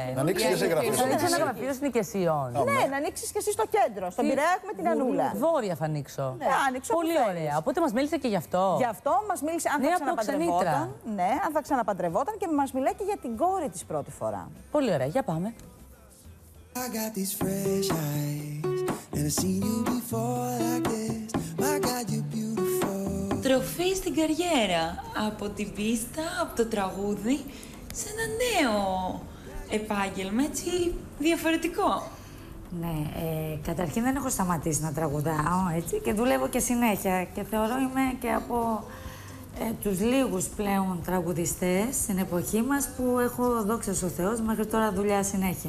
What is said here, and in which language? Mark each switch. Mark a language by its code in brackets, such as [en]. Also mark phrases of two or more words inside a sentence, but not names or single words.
[el] Να ανοίξει και σε γραφείο. Θα ανοίξει ένα γραφείο συνοικεσίων. Ναι, να ανοίξει και εσύ στο κέντρο. Στον Πειραιά έχουμε την Ανούλα. Βόρεια θα ανοίξω. Ναι, άνοιξε. Πολύ ωραία. Οπότε μας μίλησε και γι' αυτό. Γι' αυτό μας μίλησε αν θα ξαναπαντρευόταν. Ναι, αν θα ξαναπαντρευόταν και μας μιλάει και για την κόρη της πρώτη φορά. Πολύ ωραία. Για πάμε. [en] I got these fresh eyes, never seen you before like this. My God, you're beautiful. [el] Τροφή στην καριέρα, από την πίστα, από το τραγούδι, σε ένα νέο επάγγελμα, έτσι, διαφορετικό. Ναι, καταρχήν δεν έχω σταματήσει να τραγουδάω, έτσι, και δουλεύω και συνέχεια και θεωρώ είμαι και από τους λίγους πλέον τραγουδιστές στην εποχή μας που έχω, δόξα ο Θεός, μέχρι τώρα δουλειά συνέχεια.